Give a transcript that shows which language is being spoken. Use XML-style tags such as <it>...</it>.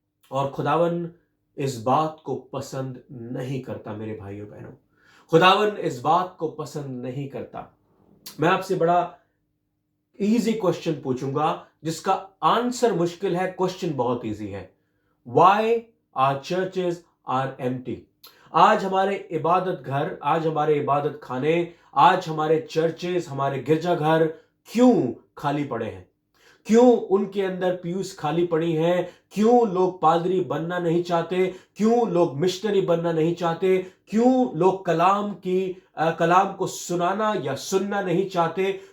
<hi>और खुदावन इस बात को पसंद नहीं करता। मेरे भाइयों बहनों, खुदावन इस बात को पसंद नहीं करता। मैं आपसे बड़ा इजी क्वेश्चन पूछूंगा जिसका आंसर मुश्किल है, क्वेश्चन बहुत इजी है।</hi> <en>Why our churches are empty?</en> <hi>आज हमारे इबादत घर, आज हमारे इबादत खाने, आज हमारे चर्चेस, हमारे गिरजाघर क्यों खाली पड़े हैं? क्यों उनके अंदर पीयूष खाली पड़ी हैं? क्यों लोग पादरी बनना नहीं चाहते? क्यों लोग मिशनरी बनना नहीं चाहते? क्यों लोग कलाम को सुनाना या सुनना नहीं चाहते?</hi>